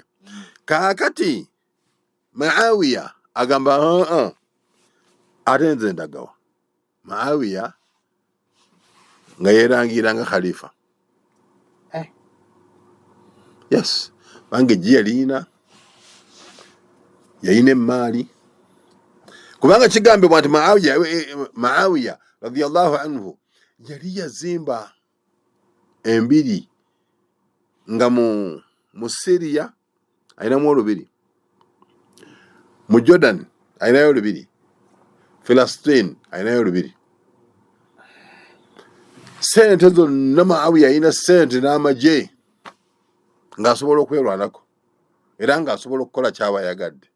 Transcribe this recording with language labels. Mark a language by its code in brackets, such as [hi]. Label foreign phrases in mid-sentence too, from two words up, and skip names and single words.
[lg] Kaakati Muawiya agamba ate nze ndagawa. Muawiya nga yeerangira nga khalifa. Yes, bange ejji yalina emmaali. Kubanga kigambibwa nti Muawiya [ar] رضي الله عنه [lg] yali yazimba embiri nga mu Syria ayinamu olubiri, mu Jordan ayinayo olubiri, Palestine ayinayo olubiri. Sente zonna Muawiya yalina sente n'amagye ng'asobola okwerwanako era ng'asobola okukola kyaba yagadde.